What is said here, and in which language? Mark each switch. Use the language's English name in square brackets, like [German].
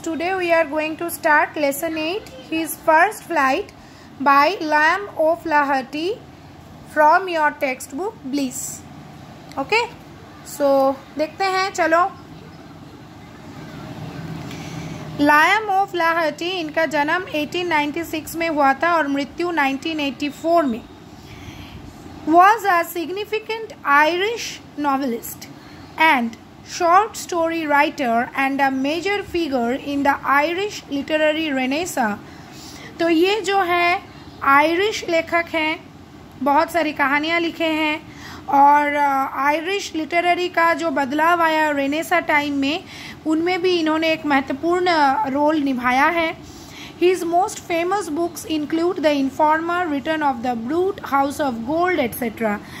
[English] Today we are going to start lesson 8, his first flight by Liam O'Flaherty from your textbook Bliss. Okay? So [Hindi] देखते हैं, चलो. Lime ओफ्लाहर्टी, इनका जन्म 1896 में हुआ था और मृत्यु 1984 में. [English] Was a significant Irish novelist and short story writer and a major figure in the Irish literary renaissance. [Hindi] तो ये जो है आयरिश लेखक हैं, बहुत सारी कहानियाँ लिखे हैं और आयरिश लिटरेरी का जो बदलाव आया रेनेसा टाइम में, उनमें भी इन्होंने एक महत्वपूर्ण रोल निभाया है. [English] His most famous books include The Informer, Return of the Brute, House of Gold, etc.